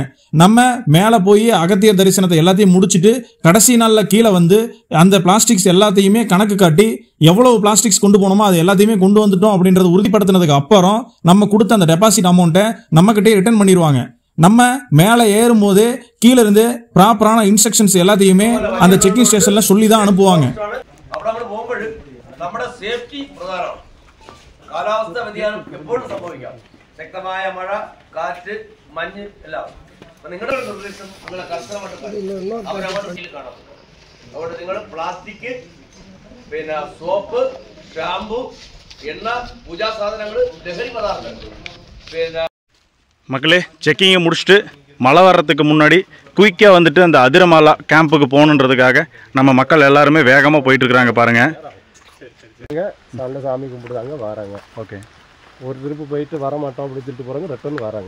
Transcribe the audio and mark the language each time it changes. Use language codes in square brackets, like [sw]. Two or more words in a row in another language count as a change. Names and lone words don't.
[ta] நம்ம மேலே போய் அகத்தியர் தரிசனத்தை எல்லாத்தையும் முடிச்சுட்டு கடைசி நாளில் கீழே வந்து அந்த பிளாஸ்டிக்ஸ் எல்லாத்தையுமே கணக்கு காட்டி எவ்வளவு பிளாஸ்டிக்ஸ் கொண்டு போனோமோ அது எல்லாத்தையுமே கொண்டு வந்துட்டோம் அப்படின்றத உறுதிப்படுத்தினதுக்கு அப்புறம் நம்ம கொடுத்த அந்த டெபாசிட் அமௌண்ட்டை நம்ம கிட்டே ரிட்டர்ன் பண்ணிடுவாங்க. நம்ம மேலே ஏறும் போது கீழே இருந்து ப்ராப்பரான இன்ஸ்ட்ரக்ஷன்ஸ் எல்லாத்தையுமே அந்த செக்கிங் ஸ்டேஷன்ல சொல்லி தான் அனுப்புவாங்க. [ml] നമ്മുടെ സേഫ്റ്റി പ്രധാനം. കാലാവസ്ഥ വ്യതിയാനം എപ്പോഴും സംഭവിക്കാം. ശക്തമായ മഴ, കാറ്റ്, മഞ്ഞ് എല്ലാം. നിങ്ങളുടെ നിർദ്ദേശം നിങ്ങളെ കർശനമായിട്ട് അവരവരുടെ കാണാം. അതുകൊണ്ട് നിങ്ങൾ പ്ലാസ്റ്റിക്, പിന്നെ സോപ്പ്, ഷാമ്പു, എണ്ണ, പൂജാ സാധനങ്ങൾ, ലഹരി പദാർത്ഥങ്ങൾ, പിന്നെ [ta] மக்களே செக்கிங்கை முடிச்சுட்டு மழை வர்றதுக்கு முன்னாடி குயிக்காக வந்துட்டு அந்த அதிரமாலா கேம்புக்கு போகணுன்றதுக்காக நம்ம மக்கள் எல்லாருமே வேகமாக போயிட்டுருக்குறாங்க பாருங்கள். நல்ல சாமி கும்பிடுறாங்க, வராங்க. ஓகே, ஒரு திருப்பு போயிட்டு வரமாட்டோம் அப்படி திட்டு போகிறாங்க, ரிட்டர்ன் வராங்க.